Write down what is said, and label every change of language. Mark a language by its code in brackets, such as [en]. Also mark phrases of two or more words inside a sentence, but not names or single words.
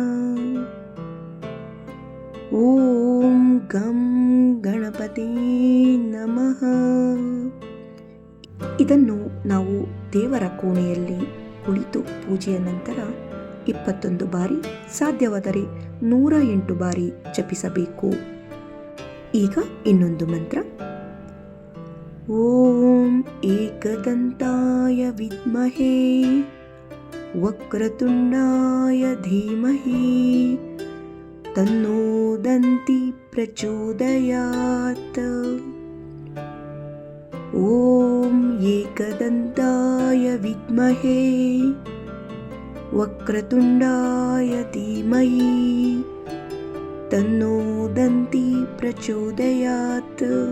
[sa] ಓಂ ಗಂ ಗಣಪತೇ ನಮಃ. [kn] ಇದನ್ನು ನಾವು ದೇವರ ಕೋಣೆಯಲ್ಲಿ ಕುಳಿತು ಪೂಜೆಯ ನಂತರ 21 ಬಾರಿ, ಸಾಧ್ಯವಾದರೆ 108 ಬಾರಿ ಜಪಿಸಬೇಕು. ಈಗ ಇನ್ನೊಂದು ಮಂತ್ರ. [sa] ಓಂ ಏಕದಂತಾಯ ವಿದ್ಮಹೇ ವಕ್ರತುಂಡಾಯ ಧೀಮಹಿ ತನ್ನೋ ದಂತಿ ಪ್ರಚೋದಯಾತ್. ಓಂ ಏಕದಂತಾಯ ವಿದ್ಮಹೇ ವಕ್ರತುಂಡಾಯ ಧೀಮಹಿ ತನ್ನೋ ದಂತಿ ಪ್ರಚೋದಯಾತ್.